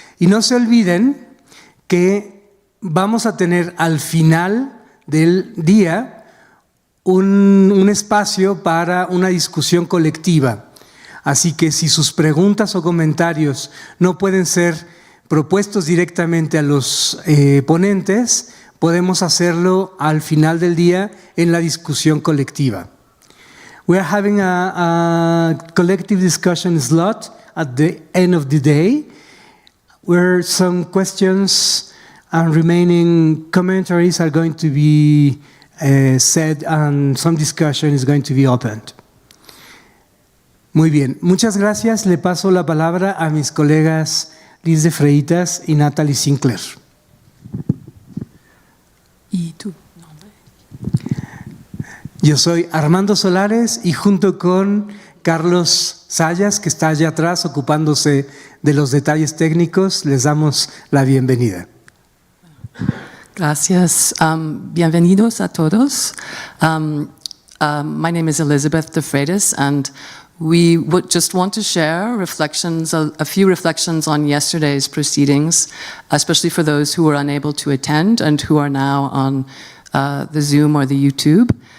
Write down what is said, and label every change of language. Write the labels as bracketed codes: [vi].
[es] Y no se olviden que vamos a tener al final del día un espacio para una discusión colectiva. Así que si sus preguntas o comentarios no pueden ser propuestos directamente a los ponentes, podemos hacerlo al final del día en la discusión colectiva. [en] We are having a collective discussion slot at the end of the day, where some questions and remaining commentaries are going to be said and some discussion is going to be opened. [es] Muy bien, muchas gracias. Le paso la palabra a mis colegas Liz de Freitas y Natalie Sinclair. ¿Y tú? Yo soy Armando Solares y junto con Carlos Sayas, que está allá atrás ocupándose de los detalles técnicos, les damos la bienvenida. Gracias. Bienvenidos a todos. [en] My name is Elizabeth de Freitas, and we would just want to share reflections, a few reflections on yesterday's proceedings, especially for those who were unable to attend and who are now on the Zoom or the YouTube.